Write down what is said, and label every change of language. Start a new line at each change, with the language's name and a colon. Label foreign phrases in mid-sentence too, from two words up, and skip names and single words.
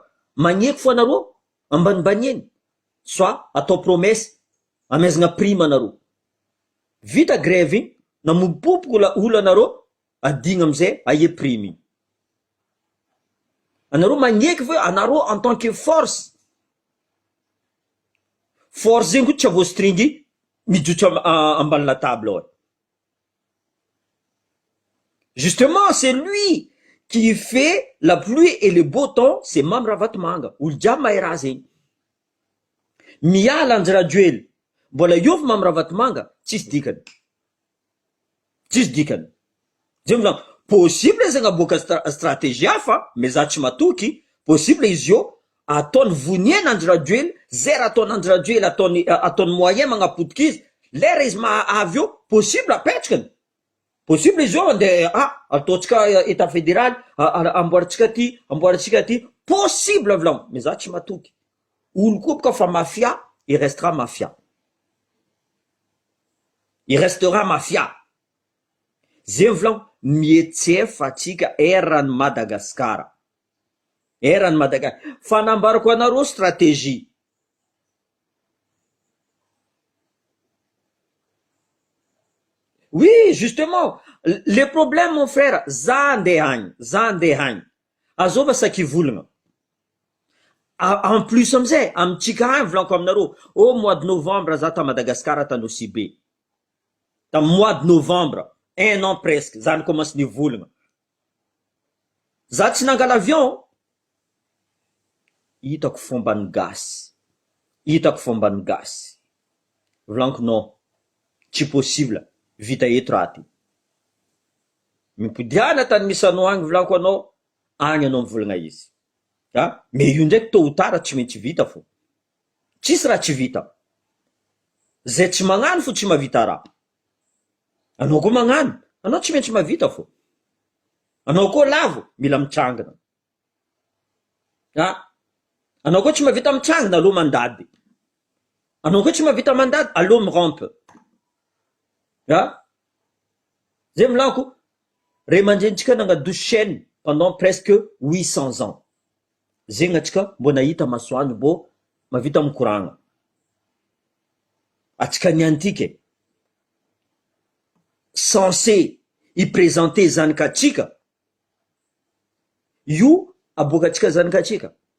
Malagasy: Magneky fo anareo ambanimbaniany. Soa
French: atao promesse
Malagasy: amezagna prime anareo. Vita grève igny, namopopoko olo anareo, adigna amizay aie prime igny. Anareo magneky fa anareo
French: en tant que force.
Malagasy: Force zegny koa tsy avostringy mijotso ambany
French: la table
Malagasy: ao.
French: Justement, c'est lui qui fait la pluie et le beau temps, c'est Mamirahavatomanga.
Malagasy: Olo jiaby mahay raha zegny. Miala Anjirajoely, mbola iova Mamirahavatomanga, tsisy dikany. Tsisy dikany. Zegny volagno, possible zegny aboaka stratégie hafa, mais za tsy matoky, possible izy io ataony voniena Anjirajoely, zay raha ataony Anjirajoely ataony moyen magnapotiky izy, lera izy avy eo, possible apetrakany. Possible izy io andeha ataotsika
French: état fédéral,
Malagasy: amboaratsika ty, possible volagno, mais za tsy matoky. Olo koa boka fa mafia,
French: il restera mafia. Il restera mafia.
Malagasy: Zegny volagno, mietsefa atsika eran'ny Madagasikara. Eran'ny Madagasikara. Fanambarako anareo stratégie.
French: Oui, justement, le problème mon frère,
Malagasy: za andeha agny. Azova saky volagna.
French: En plus
Malagasy: amizay, amitsika agny volaniko aminareo,
French: mois de novembre
Malagasy: za ta Madagascar tano Sibe. Ta
French: mois de novembre, 1 an presque,
Malagasy: za commence ny volagna. Za tsy nangala avion, hitako fombany gasy. Volaniko non, tsy possible, vita eto raha ty. Mipodiana tany misy anao agny volaniko anao, agny anao mivolagna izy. Mais io ndraiky
French: tôt ou tard
Malagasy: tsy maintsy vita fo. Tsisy raha tsy vita. Zay tsy magnano fo tsy mavita raha. Anao koa magnano, anao tsy maintsy mavita fo. Anao koa lavo, mila mitrangana. Anao koa tsy mavita mitrangana, aloha mandady. Anao koa tsy mavita mandady, aloha mirampe. Zay milanko, ray aman-drenitsika nangadosy chaîne
French: pendant presque 800 ans.
Malagasy: Zegny atsika mbo nahita masoandro mbo mavita mikoragna. Atsika niantiky censé iprésenter zanakatsika, io aboakatsika zanakatsika.